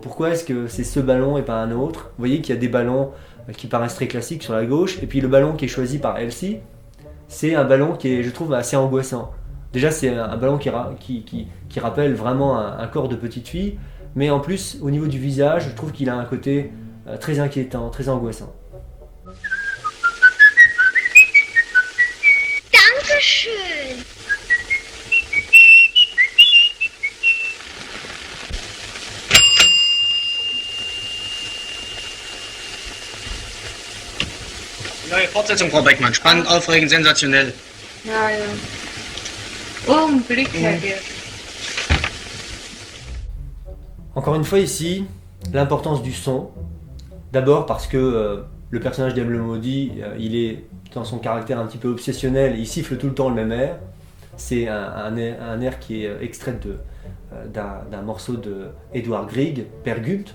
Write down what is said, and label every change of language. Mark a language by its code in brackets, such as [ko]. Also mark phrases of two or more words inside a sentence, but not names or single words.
[fr] Pourquoi est-ce que c'est ce ballon et pas un autre ? Vous voyez qu'il y a des ballons qui paraissent très classiques sur la gauche, et puis le ballon qui est choisi par Elsie, c'est un ballon qui est, je trouve, assez angoissant. Déjà, c'est un ballon qui rappelle vraiment un corps de petite fille, mais en plus, au niveau du visage, je trouve qu'il a un côté très inquiétant, très angoissant. [de] Dankeschön. Neue Fortsetzung, Frau Beckmann. Spannend, aufregend, sensationell. Ja, ja. Augenblick, Herr Geert. [fr] Encore une fois ici, l'importance du son. D'abord parce que le personnage d'M. le maudit, il est dans son caractère un petit peu obsessionnel, il siffle tout le temps le même air. C'est un air qui est extrait d'un morceau de Edvard Grieg, Per Gynt.